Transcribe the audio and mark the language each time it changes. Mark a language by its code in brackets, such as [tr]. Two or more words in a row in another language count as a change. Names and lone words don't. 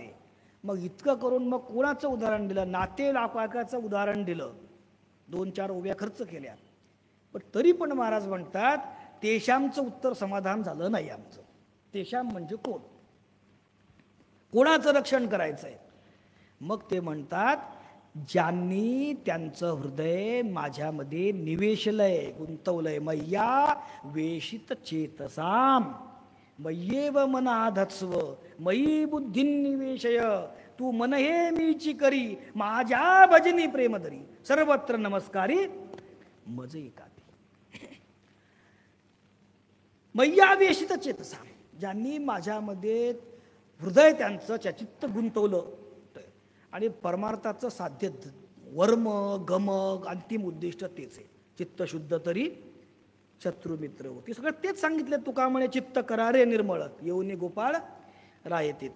[mr] मग इतकं करून मग कोणाचं उदाहरण दिलं? नातेवाईकाचं उदाहरण दिलं, 2-4 उभ्या खर्च केल्या. पण तरी पण महाराज म्हणतात तेशामचं उत्तर समाधान झालं नाही आमचं. तेशाम म्हणजे कोण? कोणाचं रक्षण करायचंय? मग ते म्हणतात ज्यांनी त्यांचं हृदय माझ्यामध्ये निवेशलय, गुंतवलंय. [sa] मय्या वेशित चेतसाम मय्येव मनाधत्स्व मयी बुद्धी निवेशय. [mr] तू मन हे मीची करी माझ्या भजनी प्रेमधरी, सर्वत्र नमस्कारी मज एकाती. [sa] मय्या वेशित चेतसाम, [mr] ज्यांनी माझ्यामध्ये हृदय त्यांचं चित्त गुंतवलं, आणि परमार्थाचं साध्य वर्म गम अंतिम उद्दिष्ट तेच आहे. चित्त शुद्ध तरी शत्रू मित्र होती. सगळं तेच सांगितले तुका म्हणे चित्त करा रे निर्मळ येऊन गोपाळ राय तेथे.